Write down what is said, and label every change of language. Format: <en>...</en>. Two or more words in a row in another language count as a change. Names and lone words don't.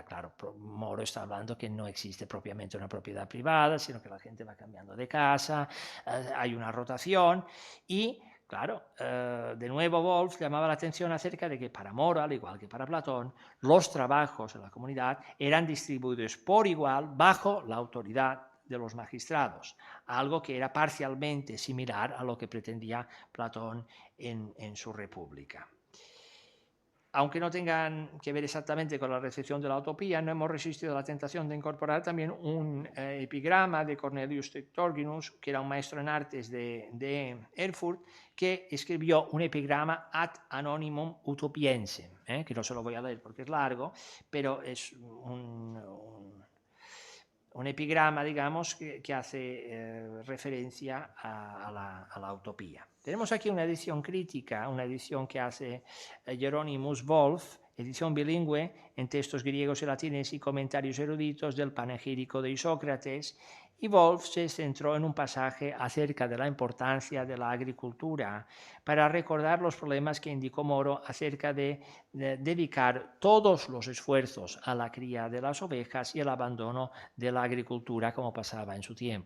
<es>Claro, Moro está hablando que no existe propiamente una propiedad privada, sino que la gente va cambiando de casa, hay una rotación y, claro, de nuevo Wolff llamaba la atención acerca de que para Moro, al igual que para Platón, los trabajos de la comunidad eran distribuidos por igual bajo la autoridad de los magistrados, algo que era parcialmente similar a lo que pretendía Platón en su República. Aunque no tengan que ver exactamente con la recepción de la utopía, no hemos resistido a la tentación de incorporar también un epigrama de Cornelius Trictorginus, que era un maestro en artes de Erfurt, que escribió un epigrama ad anonymum utopiense, que no se lo voy a leer porque es largo, pero es un epigrama, digamos, que hace referencia a la utopía. Tenemos aquí una edición crítica, una edición que hace Hieronymus Wolff, edición bilingüe en textos griegos y latines y comentarios eruditos del panegírico de Isócrates, y Wolff se centró en un pasaje acerca de la importancia de la agricultura para recordar los problemas que indicó Moro acerca de dedicar todos los esfuerzos a la cría de las ovejas y el abandono de la agricultura como pasaba en su tiempo.</es>